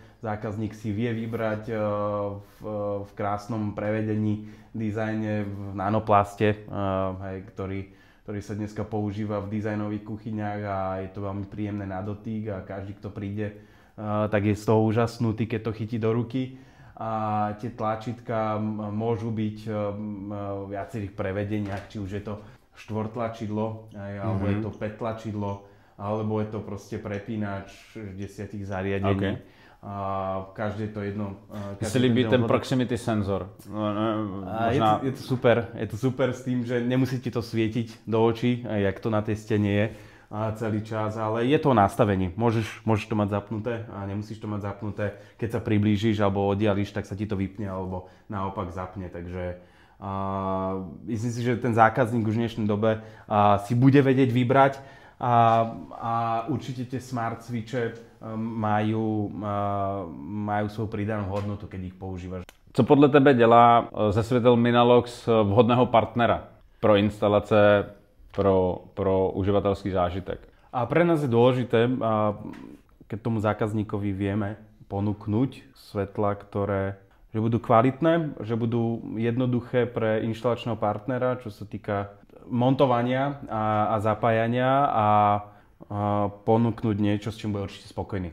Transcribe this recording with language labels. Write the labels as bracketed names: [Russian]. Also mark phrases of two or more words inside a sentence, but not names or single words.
[Slovak] Zákazník si vie vybrať v krásnom prevedení, dizajne v nanoplaste, ktorý sa dneska používa v dizajnových kuchyniach a je to veľmi príjemné na dotyk a každý, kto príde, tak je z toho úžasnutý, keď to chytí do ruky. A tie tlačítka môžu byť v viacerých prevedeniach, či už je to štvortlačidlo, alebo je to 5 tlačidlo, alebo je to proste prepínač 10 zariadení. Okay. A každé to jedno... [Czech] Mně se líbí ten proximity senzor. Možná... [Slovak] Je to super s tým, že nemusí ti to svietiť do očí, jak to na tej stene je celý čas, ale je to nastavenie. Môžeš to mať zapnuté a nemusíš to mať zapnuté. Keď sa priblížiš alebo oddiališ, tak sa ti to vypne alebo naopak zapne. Takže myslím si, že ten zákazník už v dnešnej dobe si bude vedieť vybrať a určite tie [English] smart switche [Slovak] majú svoju pridanú hodnotu, keď ich používaš. [Czech] Co podle tebe dělá ze světel Minalox vhodného partnera pro instalace, pro uživatelský zážitek? [Slovak] A pre nás je dôležité, keď tomu zákazníkovi vieme ponúknuť svetla, ktoré že budú kvalitné, že budú jednoduché pre inštalačného partnera, čo sa týka montovania a zapájania a ponúknuť niečo, s čím bude určite spokojný.